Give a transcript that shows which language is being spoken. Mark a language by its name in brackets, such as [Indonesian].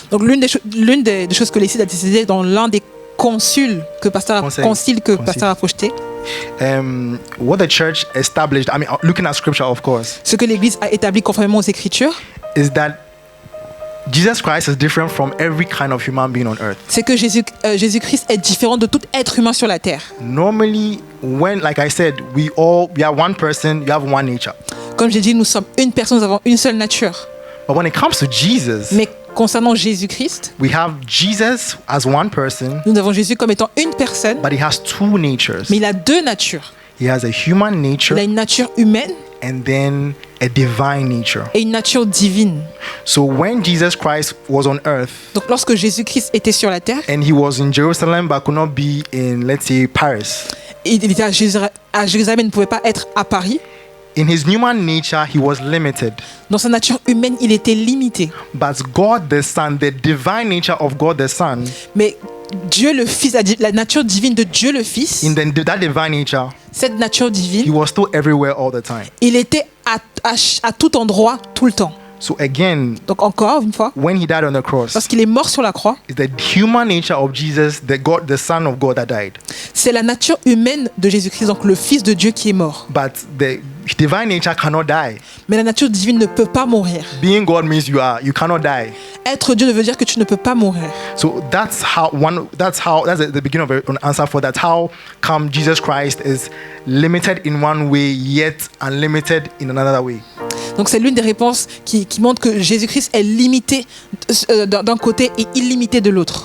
[French] Donc l'une des choses que l'Église a décidé dans l'un des conciles que Pasteur a projeté, [English] what the church established, I mean, looking at scripture, of course, [French] ce que l'Église a établi conformément aux Écritures, [English] is that Jesus Christ is different from every kind of human being on earth. [French] c'est que Jésus-Christ est différent de tout être humain sur la terre. [English] Normally, when, like I said, we are one person, you have one nature. [French] Comme j'ai dit, nous sommes une personne, nous avons une seule nature. [English] But when it comes to Jesus, [French] Mais concernant Jésus-Christ, [English] we have Jesus as one person, [French] nous avons Jésus comme étant une personne, [English] but he has two natures. [French] mais il a deux natures. [English] He has a human nature [French] Il a une nature humaine [English] and then a divine nature. [French] et une nature divine. [English] So when Jesus Christ was on earth [French] Donc lorsque Jésus-Christ était sur la terre, [English] and he was in Jerusalem but could not be in, let's say, Paris, [French] il était à Jérusalem, il ne pouvait pas être à Paris. [English] in his human nature he was limited. [French] Dans sa nature humaine, il était limité. [English] But God the Son, the divine nature of God the Son, [French] Mais Dieu le Fils, la nature divine de Dieu le Fils, [English] in that divine nature, [French] cette nature [English] he [French] divine, [English] was still everywhere all the time. [French] il était à tout endroit, tout le temps. [English] So again, [French] Donc encore une fois, [English] when he died on the cross, [French] lorsqu'il est mort sur la croix, [English] it's the human nature of Jesus, the Son of God that died. [French] c'est la nature humaine de Jésus-Christ, donc le Fils de Dieu qui est mort. [English] But the divine nature cannot die. [French] Mais la nature divine ne peut pas mourir. [English] Being God means you cannot die. [French] Être Dieu ne veut dire que tu ne peux pas mourir. [English] So that's the beginning of an answer for that. How come Jesus Christ is limited in one way yet unlimited in another way? [French] Donc c'est l'une des réponses qui montre que Jésus-Christ est limité d'un côté et illimité de l'autre.